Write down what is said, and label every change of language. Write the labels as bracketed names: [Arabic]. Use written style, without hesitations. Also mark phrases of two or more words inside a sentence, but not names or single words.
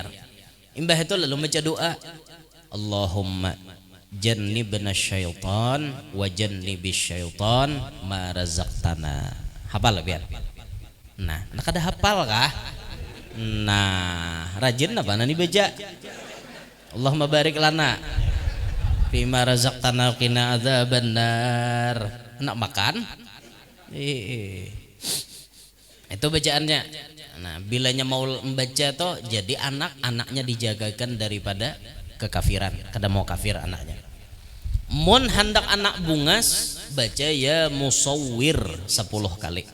[Banjar] Imbah itu lalu baca doa, [Arabic] اللهم جنبنا الشيطان وجنب الشيطان ما رزقتنا. [Banjar] Hafal biar. Nah, kada hafal kah? Nah, rajin apa nani baca? [Arabic] اللهم بارك لنا فيما رزقتنا قنا عذاب النار. [Banjar] Nak makan? Itu bacaannya. Nah, bilanya mau membaca toh jadi anak-anaknya dijagakan daripada kekafiran, kada mau kafir anaknya. Mun hendak anak bungas baca [Arabic] يا مصور [Banjar] 10 kali.